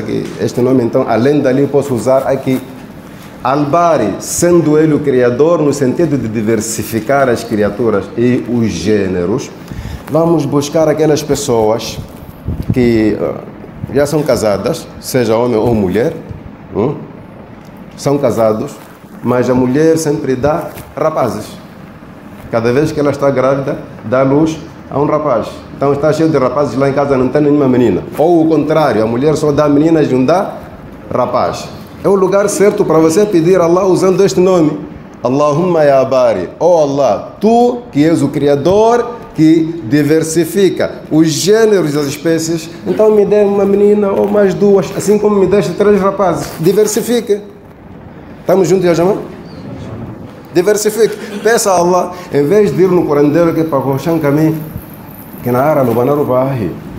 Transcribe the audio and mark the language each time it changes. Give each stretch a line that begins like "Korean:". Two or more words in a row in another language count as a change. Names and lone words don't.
Portuguese: Que este nome, então, além dali, posso usar aqui. Al-Bari, sendo ele o criador, no sentido de diversificar as criaturas e os gêneros, vamos buscar aquelas pessoas que já são casadas, seja homem ou mulher, são casados, mas a mulher sempre dá rapazes. Cada vez que ela está grávida, dá luz a um rapaz. Então está cheio de rapazes lá em casa, não tem nenhuma menina. Ou o contrário, a mulher só dá meninas e não dá rapaz. É o lugar certo para você pedir a Allah usando este nome.
Arabic: اللهم يا باري.
Portuguese: Oh Allah, Tu que és o Criador, que diversifica os gêneros das espécies, então me dê uma menina ou mais duas, assim como me deste 3 rapazes. Diversifique. Estamos juntos, já chamam? Diversifique. Peça a Allah, em vez de ir no curandeiro que para o caminho, que na área no banaro vai.